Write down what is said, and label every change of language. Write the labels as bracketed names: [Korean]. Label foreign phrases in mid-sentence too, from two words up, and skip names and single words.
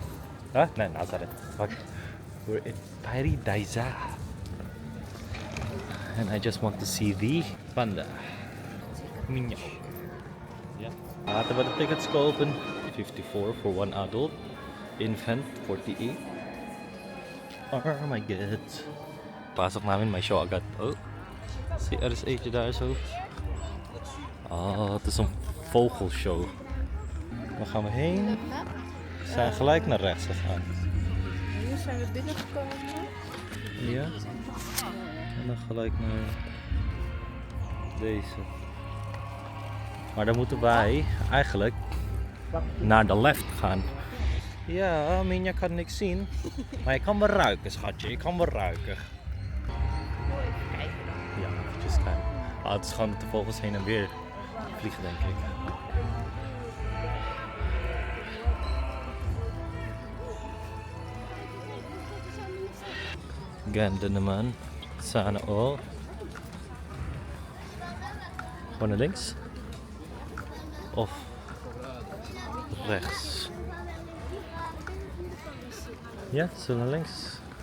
[English] Not Nazareth. Fuck. We're in Paradisa. And I just want to see the panda. Minyo. Yeah. But the tickets go open 54 for one adult. Infant 48. Oh my god. [Filipino] Pasok namin, may show agad. [Dutch] Oh. Si RSH daar zo. Het is een vogelshow. Waar gaan we heen? We zijn gelijk naar rechts gegaan. Hier zijn we binnengekomen. Ja. En dan gelijk naar deze. Maar dan moeten wij eigenlijk naar de left gaan. Ja, Minja kan niks zien. Maar je kan me ruiken, schatje. Je kan me ruiken. Even kijken dan. Ja, eventjes kijken. Het is gewoon dat de vogels heen en weer vliegen, denk ik. [Filipino] Ganda naman. Sana all. [Dutch] Gewoon naar links? Of rechts? Ja, zo naar links.